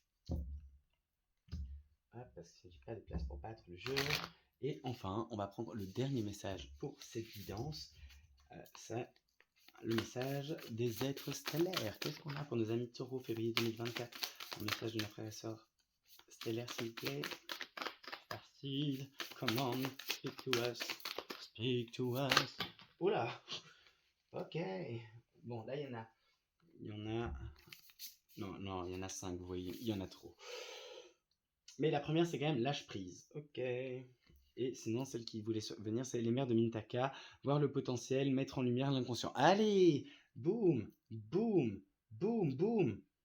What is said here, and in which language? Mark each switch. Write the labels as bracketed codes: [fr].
[fr] Hop, parce que j'ai pas de place pour battre le jeu. Et enfin, on va prendre le dernier message pour cette guidance. C'est le message des êtres stellaires. Qu'est-ce qu'on a pour nos amis taureaux février 2024? Un message de nos frères et sœurs stellaires, s'il vous plaît. [en] Starseed, come on, speak to us. Speak to us. Oula, [fr] Ok. Bon, là, il y en a, non, non, il y en a 5, vous voyez, il y en a trop. Mais la première, c'est quand même lâche prise. Ok. Et sinon, celle qui voulait venir, c'est les mères de Mintaka. Voir le potentiel, mettre en lumière l'inconscient. Allez, boum, boum, boum, boum.